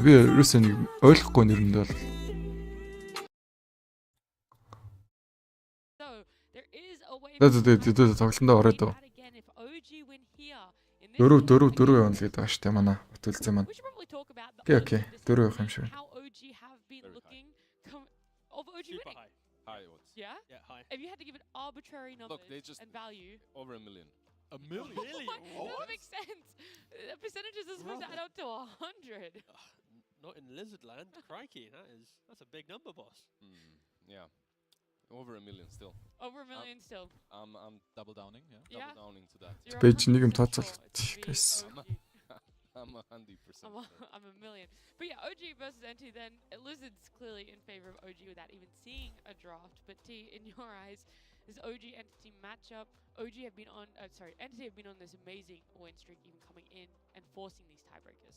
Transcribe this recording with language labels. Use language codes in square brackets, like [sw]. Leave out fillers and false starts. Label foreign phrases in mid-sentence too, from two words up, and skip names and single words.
[mn] Би ерөөсөө нэг ойлгохгүй нэрэнд бол. Тэгээд тоглолтондоо ороод дөө. 4 явна л гэдэг байгаа шүү дээ манай бүтээлцээ маань. Окей. 4 явах юм шиг. [en] Super high. High odds. Yeah? Yeah, high. If you had to give an arbitrary number and value. Over a million. A million? That makes sense. The percentages are supposed to add up to 100. Not in Lizard Land. Crikey, that's a big number, boss. Yeah. Over a million still. Over a million still. I'm Double downing, yeah. double downing to that. [mn] Пэйж нэг юм тооцоолт. [en] Guys. I'm 100%. I'm a million. But yeah, OG versus NT then. Lizard's clearly in favor of OG without even seeing a draft. But T, in your eyes, this OG Entity matchup, Entity have been on this amazing win streak, even coming in and forcing these tiebreakers.